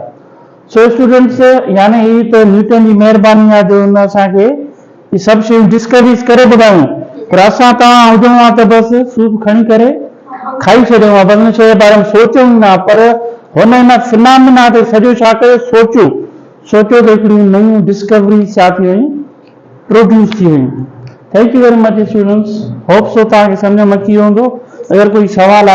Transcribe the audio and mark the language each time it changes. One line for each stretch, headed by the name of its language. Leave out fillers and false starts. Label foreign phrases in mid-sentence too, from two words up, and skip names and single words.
English: So students,
Sindhi: यानी ही त न्यूटन जी महिरबानी आहे जो हुन असांखे ही सभु शयूं डिस्कवरीज़ करे ॿुधायूं। पर असां तव्हां हुजणो आहे त बसि सूप खणी करे खाई छॾियूं आहे, बसि हिन शइ जे बारे में सोचूं ई न। पर हुन हिन फिनोमिना ते सॼो छा कयो, सोचो त हिकिड़ियूं नयूं डिस्कवरी छा थी वयूं, प्रोड्यूस थी वयूं।
English: Thank you very much students, hope so
Sindhi: तव्हांखे सम्झ में अची वेंदो। अगरि कोई सवाल आहे